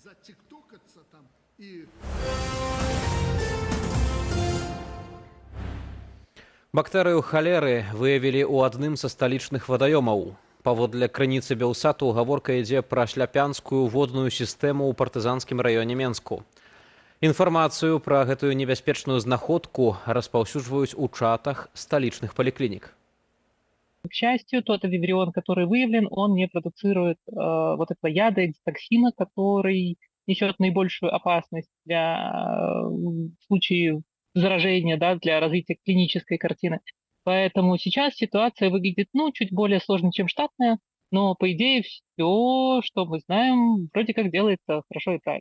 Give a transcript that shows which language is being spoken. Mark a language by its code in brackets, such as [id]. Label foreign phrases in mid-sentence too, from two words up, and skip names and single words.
[be] Бактэрыю халеры выявілі ў адным са сталічных вадаёмаў. Паводле крыніцы Белсату гаворка ідзе пра шляпянскую водную сістэму ў партызанскім раёне Менску. Інфармацыю пра гэтую небяспечную знаходку распаўсюджваюць у чатах сталічных паліклінік. [ru] К счастью, тот вибрион, который выявлен, он не продуцирует вот этого яда, экзотоксина, который несет наибольшую опасность для случаев заражения, да, для развития клинической картины. Поэтому сейчас ситуация выглядит, чуть более сложной, чем штатная, но, по идее, все, что мы знаем, вроде как делается хорошо и правильно.